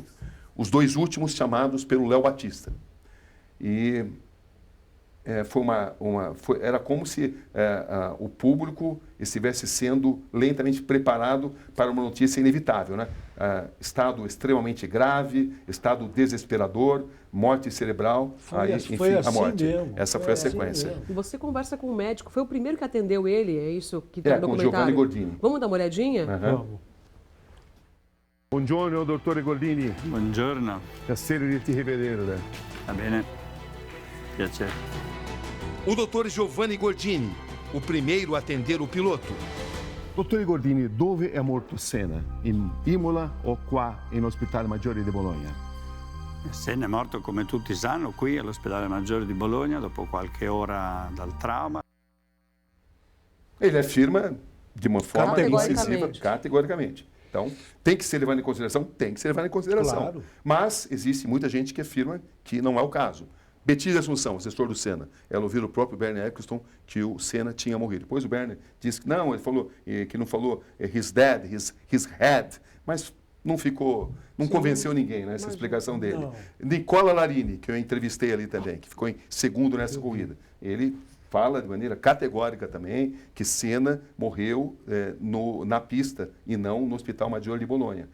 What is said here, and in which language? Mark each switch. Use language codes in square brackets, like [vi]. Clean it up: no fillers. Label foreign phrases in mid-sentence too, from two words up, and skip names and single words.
[pt] Os 2 últimos chamados pelo Léo Batista. E era como se o público estivesse sendo lentamente preparado para uma notícia inevitável, né? Estado extremamente grave, estado desesperador, morte cerebral, Foi a assim morte. mesmo. Essa foi a sequência. E você conversa com o médico, foi o primeiro que atendeu ele, é isso que está no com documentário? Giovanni Gordini. Vamos dar uma olhadinha? Vamos. [it] Buongiorno, dottore Gordini. Buongiorno, Piacere di ti rivedere. va bene? Piacere. [pt] O Dr. Giovanni Gordini, o primeiro a atender o piloto. [it] Dottore Gordini, dove è morto Senna? In Imola o qua in Ospedale Maggiore di Bologna? Senna è morto, come tutti sanno, qui all'ospedale Maggiore di Bologna dopo qualche ora dal trauma. [pt] Ele afirma de uma forma Categoricamente. incisiva, categoricamente. Então, tem que ser levado em consideração? Tem que ser levado em consideração. Claro. Mas existe muita gente que afirma que não é o caso. Betise Assunção, assessor do Senna, ela ouviu o próprio Bernie Eccleston que o Senna tinha morrido. Depois o Bernie disse que não, ele falou que não falou [en] his dead, his head, [pt] mas não convenceu ninguém, né, essa explicação dele. Não. Nicola Larini, que eu entrevistei ali também, que ficou em segundo nessa corrida, ele fala de maneira categórica também que Senna morreu na pista e não no Hospital Maggiore de Bolonha.